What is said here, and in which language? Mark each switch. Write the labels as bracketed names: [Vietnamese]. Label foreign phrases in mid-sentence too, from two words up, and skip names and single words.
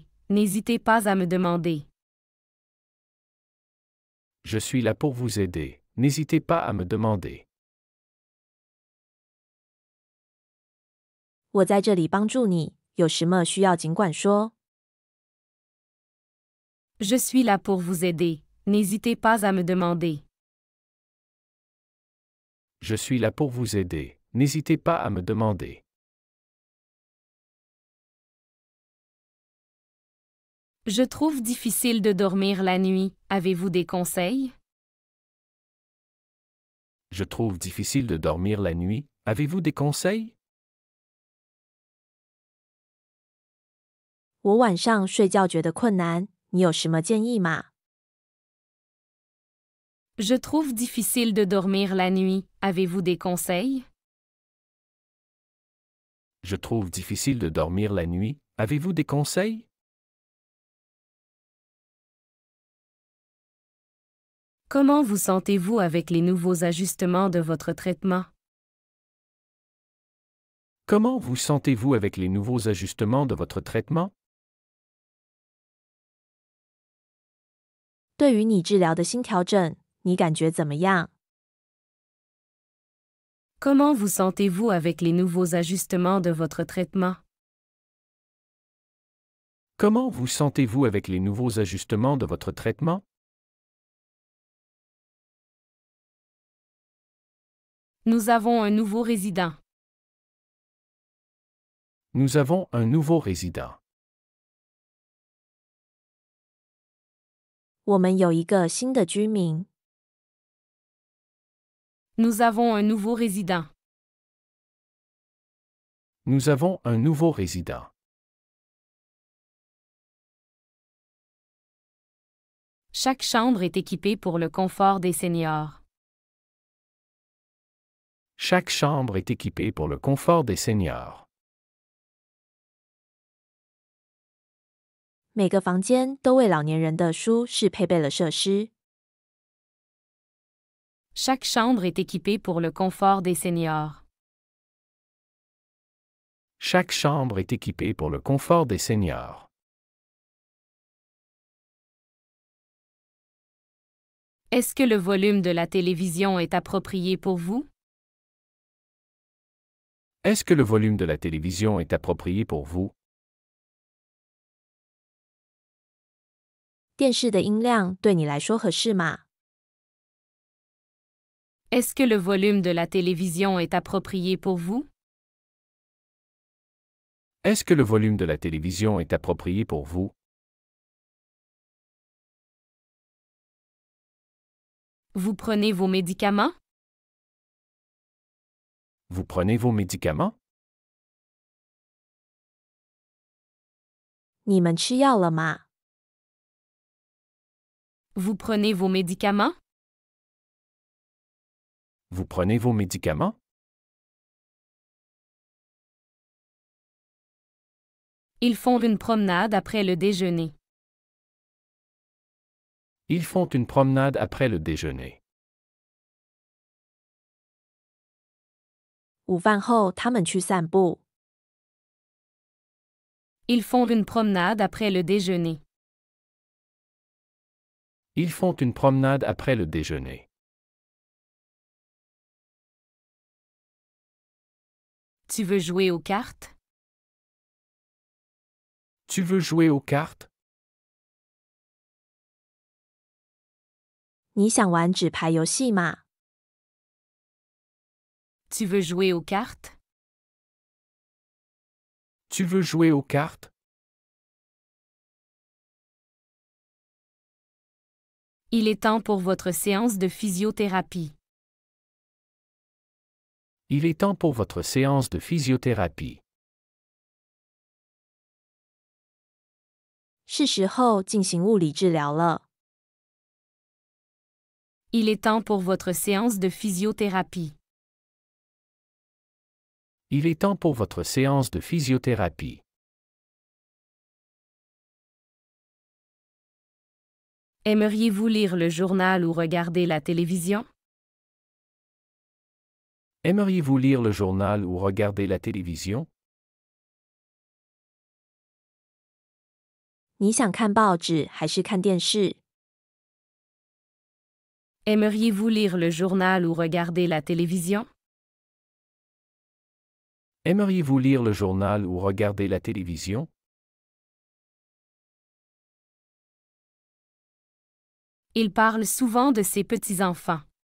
[French] N'hésitez pas à me demander. Je suis là pour vous aider. N'hésitez pas à me demander. [Chinese] 我在这里帮助你，有什么需要尽管说。 [French] Je suis là pour vous aider. N'hésitez pas à me demander. Je suis là pour vous aider. N'hésitez pas à me demander. Je trouve difficile de dormir la nuit. Avez-vous des conseils? Je trouve difficile de dormir la nuit. Avez-vous des conseils? [Chinese] 我晚上睡觉觉得困难，你有什么建议吗？ [French] Je trouve difficile de dormir la nuit. Avez-vous des conseils? Je trouve difficile de dormir la nuit. Avez-vous des conseils? Comment vous sentez-vous avec les nouveaux ajustements de votre traitement? Comment vous sentez-vous avec les nouveaux ajustements de votre traitement? [Chinese] 对于你治疗的新调整，你感觉怎么样？ [French] Comment vous sentez-vous avec les nouveaux ajustements de votre traitement? Comment vous sentez-vous avec les nouveaux ajustements de votre traitement? Nous avons un nouveau résident. Nous avons un nouveau résident. [Chinese] 我们有一个新的居民。 [French] Nous avons un nouveau résident. Nous avons un nouveau résident. Chaque chambre est équipée pour le confort des seniors. Chaque chambre est équipée pour le confort des seniors. [Chinese] 每个房间都为老年人的舒适配备了设施。 [French] Chaque chambre est équipée pour le confort des seniors. Chaque chambre est équipée pour le confort des seniors. Est-ce que le volume de la télévision est approprié pour vous? Est-ce que le volume de la télévision est approprié pour vous? [Chinese] 电视的音量对你来说合适吗？ [French] Est-ce que le volume de la télévision est approprié pour vous? Est-ce que le volume de la télévision est approprié pour vous? Vous prenez vos médicaments? Vous prenez vos médicaments? [Chinese] 你们吃药了吗？ [French] Vous prenez vos médicaments? Vous prenez vos médicaments? Ils font une promenade après le déjeuner. Ils font une promenade après le déjeuner. [Chinese] 午饭后他们去散步。 [French] Ils font une promenade après le déjeuner. Ils font une promenade après le déjeuner. Tu veux jouer aux cartes? Tu veux jouer aux cartes? [Chinese] 你想玩纸牌游戏吗？ [French] Tu veux jouer aux cartes? Tu veux jouer aux cartes? Il est temps pour votre séance de physiothérapie. Il est temps pour votre séance de physiothérapie. [Chinese] 是时候进行物理治疗了。 [French] Il est temps pour votre séance de physiothérapie. Il est temps pour votre séance de physiothérapie. Aimeriez-vous lire le journal ou regarder la télévision? Aimeriez-vous lire le journal ou regarder la télévision? [Chinese] 你想看报纸还是看电视？ [French] Aimeriez-vous lire le journal ou regarder la télévision? Aimeriez-vous lire le journal ou regarder la télévision? Il parle souvent de ses petits-enfants.